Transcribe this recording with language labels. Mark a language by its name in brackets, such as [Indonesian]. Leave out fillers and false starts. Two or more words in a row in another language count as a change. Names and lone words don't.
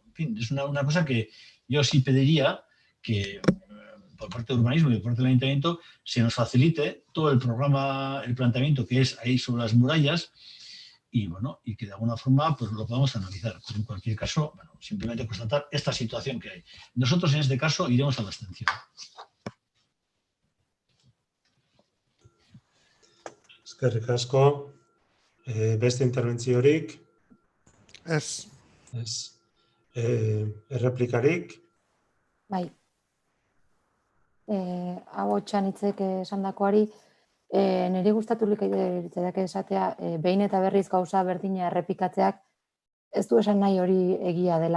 [Spanish] En fin, es una cosa que yo sí pediría que por parte de urbanismo y por parte del ayuntamiento se nos facilite todo el programa, el planteamiento que es ahí sobre las murallas, y bueno, y que de alguna forma pues lo podamos analizar. Pero en cualquier caso, bueno, simplemente constatar esta situación que hay. Nosotros en este caso iremos a la abstención. [Basque] Eskerrik asko. Beste interbentziorik? Ez. Ez. Erreplikarik? Bai. Hau txanitzek esandakoari, niri gustatu litzaidak esatea, behin eta berriz gauza berdina errepikatzeak ez du esan nahi hori egia dela.